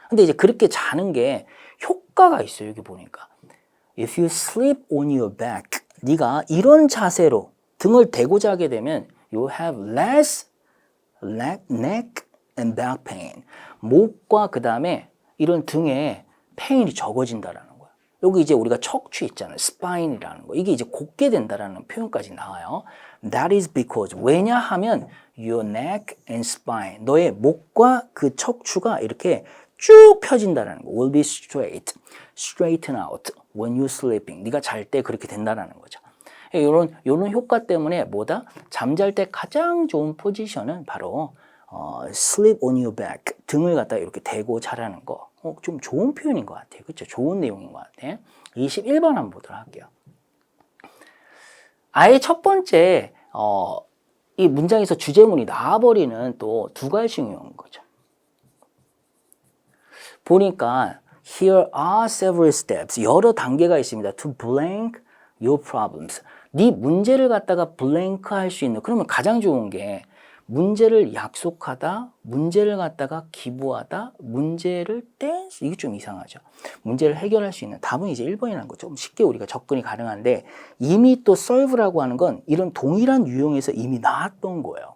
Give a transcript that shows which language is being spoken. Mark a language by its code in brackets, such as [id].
[ko] 근데 이제 그렇게 자는 게 효과가 있어요. 여기 보니까. [en] If you sleep on your back, [ko] 네가 이런 자세로 등을 대고 자게 되면 [en] you have less neck and back pain. [ko] 목과 그 다음에 이런 등에 페인이 적어진다라는 거야. 여기 이제 우리가 척추 있잖아요. spine이라는 거. 이게 이제 곧게 된다라는 표현까지 나와요. [en] That is because [ko] 왜냐하면 [en] your neck and spine, [ko] 너의 목과 그 척추가 이렇게 쭉 펴진다라는 거. [en] Will be straighten out when you're sleeping. [ko] 네가 잘 때 그렇게 된다라는 거죠. 이런 효과 때문에 뭐다? 잠잘 때 가장 좋은 포지션은 바로 [en] sleep on your back. [ko] 등을 갖다 이렇게 대고 자라는 거. 좀 좋은 표현인 것 같아요. 그렇죠? 좋은 내용인 것 같아요. 21번 한번 보도록 할게요. 아예 첫 번째 이 문장에서 주제문이 나와버리는 또 두 가지인 거죠. 보니까 [en] here are several steps. [ko] 여러 단계가 있습니다. [en] To blank your problems. [ko] 네 문제를 갖다가 blank 할 수 있는, 그러면 가장 좋은 게 문제를 약속하다, 문제를 갖다가 기부하다, 문제를 댄스. 이게 좀 이상하죠. 문제를 해결할 수 있는 답은 이제 1번이라는 거. 좀 쉽게 우리가 접근이 가능한데 이미 또 solve라고 하는 건 이런 동일한 유형에서 이미 나왔던 거예요.